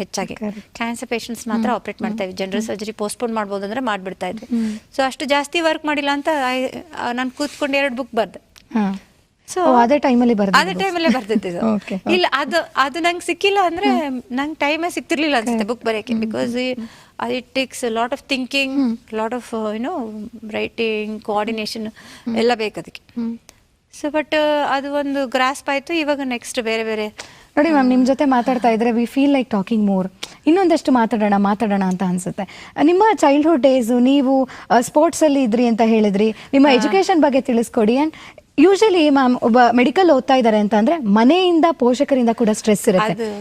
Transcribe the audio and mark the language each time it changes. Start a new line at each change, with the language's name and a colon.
Kannada: ಹೆಚ್ಚಾಗಿ cancer patients ಮಾತ್ರ operate ಮಾಡ್ತಾ ಇದ್ವಿ. ಜನರಲ್ ಸರ್ಜರಿ ಪೋಸ್ಟ್ಪೋನ್ ಮಾಡ್ಬೋದು ಅಂದರೆ ಮಾಡಿಬಿಡ್ತಾ ಇದ್ವಿ. ಸೊ ಅಷ್ಟು ಜಾಸ್ತಿ ವರ್ಕ್ ಮಾಡಿಲ್ಲ ಅಂತ ನಾನು ಕೂತ್ಕೊಂಡು 2 ಬುಕ್ ಬರ್ದೆ. ಸೊ ಅದೇ ಟೈಮಲ್ಲಿ ಬರ್ದಿದ್ದೆ. ಇಲ್ಲ, ಅದು ನಂಗೆ ಸಿಕ್ಕಿಲ್ಲ ಅಂದರೆ ನಂಗೆ ಟೈಮೇ ಸಿಕ್ತಿರ್ಲಿಲ್ಲ ಅನ್ಸುತ್ತೆ book ಬರೆಯೋಕ್ಕೆ.
English: Because it takes a lot of thinking, lot of writing, coordination ಎಲ್ಲ ಬೇಕು ಅದಕ್ಕೆ.
Kannada: ಸೊ ಬಟ್ ಅದು ಒಂದು ಗ್ರಾಸ್ಪ್ ಆಯಿತು. ಇವಾಗ ನೆಕ್ಸ್ಟ್ ಬೇರೆ ನೋಡಿ ಮ್ಯಾಮ್, ನಿಮ್ಮ ಜೊತೆ ಮಾತಾಡ್ತಾ ಇದ್ರೆ
English: We feel like talking more.
Kannada: ಇನ್ನೊಂದಷ್ಟು ಮಾತಾಡೋಣ ಅಂತ ಅನ್ಸುತ್ತೆ. ನಿಮ್ಮ ಚೈಲ್ಡ್ಹುಡ್ ಡೇಸು, ನೀವು ಸ್ಪೋರ್ಟ್ಸಲ್ಲಿ ಇದ್ರಿ ಅಂತ ಹೇಳಿದ್ರಿ, ನಿಮ್ಮ ಎಜುಕೇಷನ್ ಬಗ್ಗೆ ತಿಳಿಸ್ಕೊಡಿ. ಆ್ಯಂಡ್ ಯೂಶಲಿ ಮ್ಯಾಮ್, ಒಬ್ಬ ಮೆಡಿಕಲ್ ಓದ್ತಾ ಇದ್ದಾರೆ ಅಂತ ಅಂದ್ರೆ ಮನೆಯಿಂದ, ಪೋಷಕರಿಂದ ಕೂಡ ಸ್ಟ್ರೆಸ್ ಇರುತ್ತೆ.